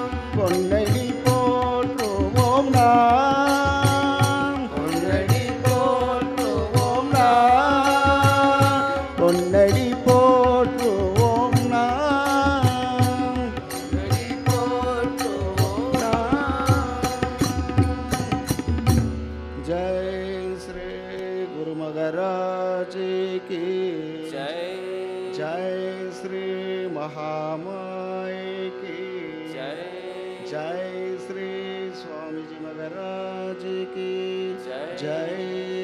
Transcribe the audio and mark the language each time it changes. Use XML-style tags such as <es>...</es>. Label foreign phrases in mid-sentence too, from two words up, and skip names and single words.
<ta>பொன்னடி போற்றுவோம் நாம், பொன்னடி போற்றுவோம் நாம். பொன்னடி போற்றுவோம் நாம், பொன்னடி போற்றுவோம் நாம்.</ta> <hi>जय श्री गुरु महाराज की जय. जय श्री महामाय की जय. जय श्री स्वामी जी महाराज की जय.</hi>